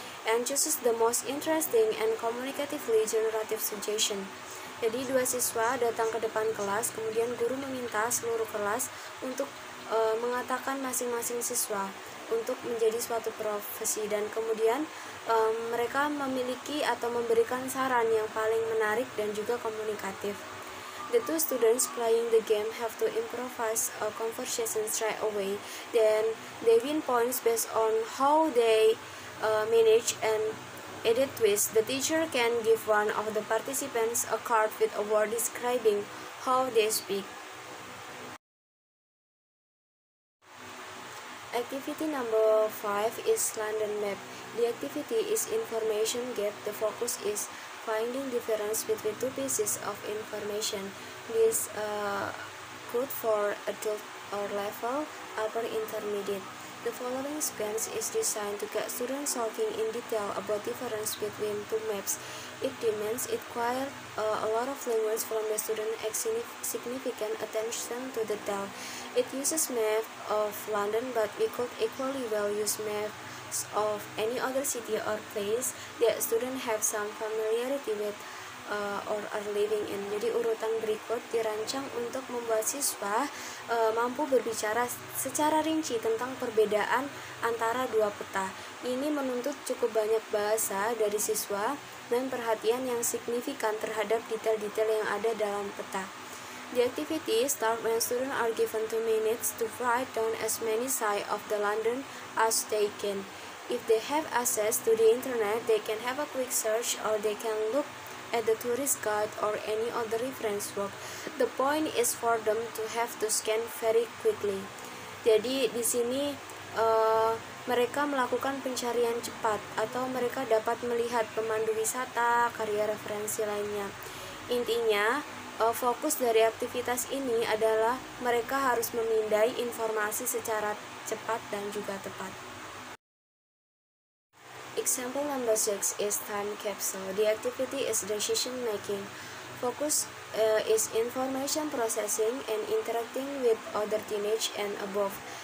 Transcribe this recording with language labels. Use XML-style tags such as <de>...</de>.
<en>and chooses the most interesting and communicatively generative suggestion.</en> <id>Jadi dua siswa datang ke depan kelas, kemudian guru meminta seluruh kelas untuk mengatakan masing-masing siswa untuk menjadi suatu profesi, dan kemudian mereka memiliki atau memberikan saran yang paling menarik dan juga komunikatif.</id> <en>The two students playing the game have to improvise a conversation straight away. Then they win points based on how they manage and edit twist. The teacher can give one of the participants a card with a word describing how they speak. Activity number 5 is London map. The activity is information gap. The focus is finding difference between two pieces of information. This good for adult or level upper intermediate. The following sequence is designed to get students talking in detail about difference between two maps. It demands a lot of language from the student and significant attention to detail. It uses map of London, but we could equally well use maps of any other city or place that students have some familiarity with or are living in.</en> <id>Jadi urutan berikut dirancang untuk membuat siswa mampu berbicara secara rinci tentang perbedaan antara dua peta. Ini menuntut cukup banyak bahasa dari siswa dan perhatian yang signifikan terhadap detail-detail yang ada dalam peta.</id> <en>The activity starts when students are given 2 minutes to write down as many sides of the London as they can. If they have access to the internet, they can have a quick search or they can look at the tourist guide or any other reference work. The point is for them to have to scan very quickly.</en> <id>Jadi di sini mereka melakukan pencarian cepat atau mereka dapat melihat pemandu wisata, karya referensi lainnya. Intinya, fokus dari aktivitas ini adalah mereka harus memindai informasi secara cepat dan juga tepat.</id> <en>Example number 6 is time capsule. The activity is decision making. Focus is information processing and interacting with other teenage and above.</en>